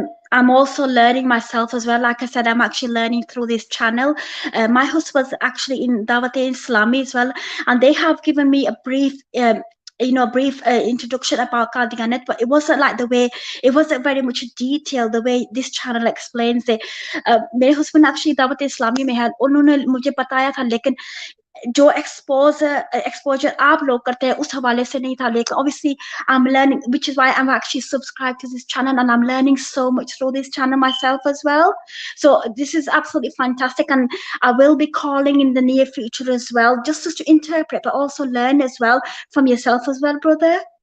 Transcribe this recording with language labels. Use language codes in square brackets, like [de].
[en] I'm also learning myself as well. Like I said, I'm actually learning through this channel. My husband's actually in Dawat-e-Islami as well, and they have given me a brief. Brief introduction about Qadianiyat, but it wasn't like the way, it wasn't very much detail the way this channel explains it. [hi] मेरे [en] husband actually [hi] Dawat Islami में है, उन्होंने मुझे बताया था, लेकिन जो exposure आप लोग करते हैं उस हवाले से नहीं था. लेकिन [en] obviously I'm learning, which is why I'm actually subscribed to this channel, and I'm learning so much through this channel myself as well. So this is absolutely fantastic, and I will be calling in the near future as well, just to interpret but also learn as well from yourself as well, brother.